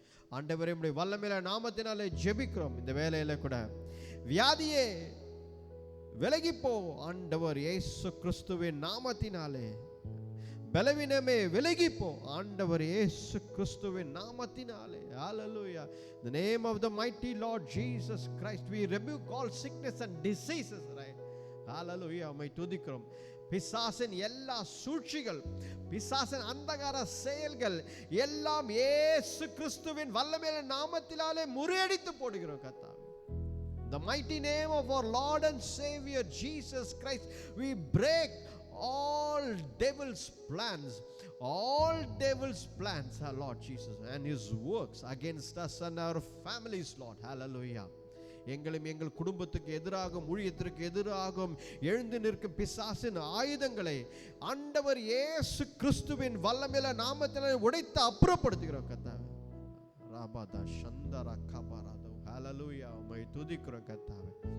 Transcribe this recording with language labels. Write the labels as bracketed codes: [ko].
[ta] ஆண்டவரே, உம்முடைய வல்லமையில நாமத்தினாலே ஜெபிக்கிறோம். இந்த வேலையில கூட வியாதியே விலகிப்போ ஆண்டவர் இயேசு கிறிஸ்துவின் நாமத்தினாலே. பலவீனமே விலகிப்போ ஆண்டவர் இயேசு கிறிஸ்துவின் நாமத்தினாலே. [en] Hallelujah. In the name of the mighty Lord Jesus Christ, we rebuke all sickness and diseases, right? [ta] Hallelujah. உம்மை துதிக்கிறோம். பிசாசின் எல்லா சூழ்ச்சிகள், பிசாசின் அந்தகார செயல்கள் எல்லாம் இயேசு கிறிஸ்துவின் வல்லமையான நாமத்தினாலே முறியடித்து போடுகிறோம் கர்த்தாவே. [en] The mighty name of our Lord and Savior Jesus Christ, we break all devil's plans, our Lord Jesus, and his works against us and our families, Lord. Hallelujah. [ta] எங்களும் எங்கள் குடும்பத்துக்கு எதிராகவும் ஊழியத்திற்கு எதிராகவும் எழுந்து நிற்கும் பிசாசின் ஆயுதங்களை ஆண்டவர் இயேசு கிறிஸ்துவின் வல்லமையான நாமத்தினாலே உடைத்து அப்புறப்படுத்துகிறோம் கர்த்தாவே. ராபாதா சந்தரா கபாராதோ. ஹல்லேலூயா. உம்மை துதிக்கிறோம் கர்த்தாவே.